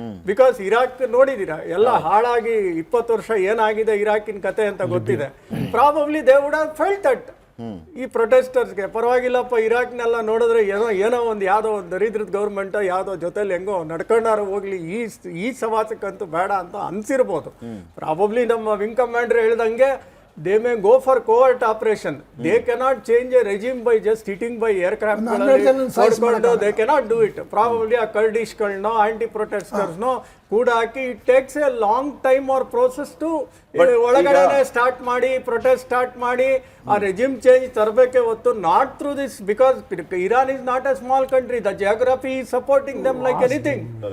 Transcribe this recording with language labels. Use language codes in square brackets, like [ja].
[kn] Because Iraq ನೋಡಿದ್ದೀರಾ, ಎಲ್ಲ ಹಾಳಾಗಿ 20 ವರ್ಷ ಏನಾಗಿದೆ ಇರಾಕಿನ ಕತೆ ಅಂತ ಗೊತ್ತಿದೆ. [en] Probably they would have felt that. [kn] ಈ ಪ್ರೊಟೆಸ್ಟರ್ಸ್ಗೆ ಪರವಾಗಿಲ್ಲಪ್ಪ, ಇರಾಕ್ನೆಲ್ಲ ನೋಡಿದ್ರೆ ಏನೋ ಒಂದು ಯಾವುದೋ ಒಂದು ದರಿದ್ರದ ಗೌರ್ಮೆಂಟ್ ಯಾವುದೋ ಜೊತೆಲಿ ಹೆಂಗೋ ನಡ್ಕೊಂಡಾರು ಹೋಗ್ಲಿ, ಈ ಸವಾಸಕ್ಕಂತೂ ಬೇಡ ಅಂತ ಅನ್ಸಿರ್ಬೋದು. [en] probably [kn] ನಮ್ಮ ವಿಂಗ್ ಕಮಾಂಡರ್ ಹೇಳ್ದಂಗೆ [en] they may go for covert operation. They cannot change a regime by just hitting by aircraft. They cannot do it. Probably a Kurdish-ಗಳನ್ನೋ anti-protesters-ನೋ [kn] ಕೂಡ ಹಾಕಿ [en] it takes a long time or process to [kn] ಒಳಗಡೆ start ಮಾಡಿ protest start ಮಾಡಿ ಆ regime change ತರಬೇಕೆ ಹೊತ್ತು [en] Not through this, because Iran is not a small country, the geography is supporting them like anything.